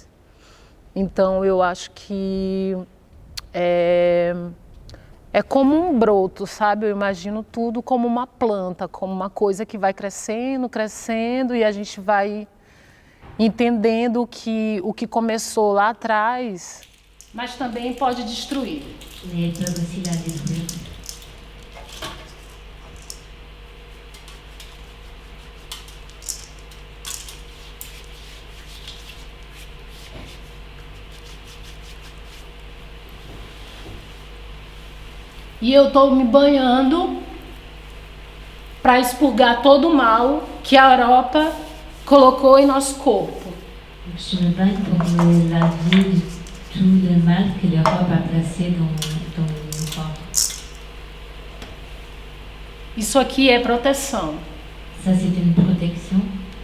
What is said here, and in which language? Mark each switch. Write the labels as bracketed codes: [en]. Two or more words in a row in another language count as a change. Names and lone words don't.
[pt] Então, eu acho que é como um broto, sabe? Eu imagino tudo como uma planta, como uma coisa que vai crescendo, crescendo, e a gente vai entendendo o que começou lá atrás, mas também pode destruir. [fr] Mais peuvent aussi la détruire. [pt] E eu estou me banhando para expurgar todo o mal que a Europa colocou em nosso corpo. [fr] Je me baigne pour me laver de tout le mal que l'Europe a placé dans mon corps. [pt] Isso aqui é proteção. [fr] Ça, c'est une protection.